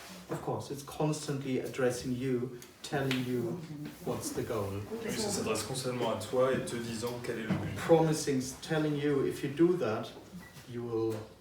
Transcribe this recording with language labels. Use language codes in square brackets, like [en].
[en] Of course, it's constantly addressing you, telling you what's the goal. [fr] Oui, ça s'adresse constamment à toi et te disant quel est le but. [en] Promising, telling you if you do that, you will.